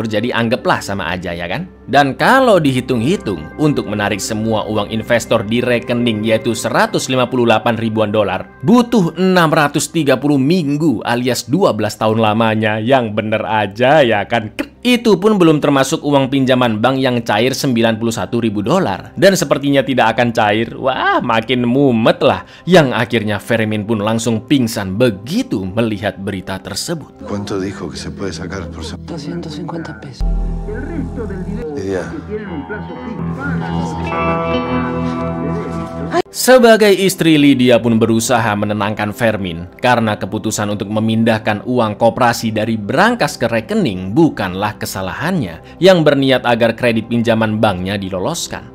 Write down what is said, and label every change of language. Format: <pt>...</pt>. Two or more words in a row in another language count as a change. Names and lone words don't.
<id>Jadi anggaplah sama aja ya kan. Dan kalau dihitung-hitung, untuk menarik semua uang investor di rekening yaitu 158 ribuan dolar, butuh 630 minggu alias 12 tahun lamanya. Yang bener aja ya kan. Itu pun belum termasuk uang pinjaman bank yang cair 91 ribu dolar. Dan sepertinya tidak akan cair. Wah, makin mumet lah. Yang akhirnya Fermin pun langsung pingsan begitu melihat berita tersebut.</id> <es>¿Cuánto dijo que se puede sacar por semana? 250 pesos. Lidia.</es> <id>Sebagai istri, Lydia pun berusaha menenangkan Fermin karena keputusan untuk memindahkan uang koperasi dari brankas ke rekening bukanlah kesalahannya, yang berniat agar kredit pinjaman banknya diloloskan.</id>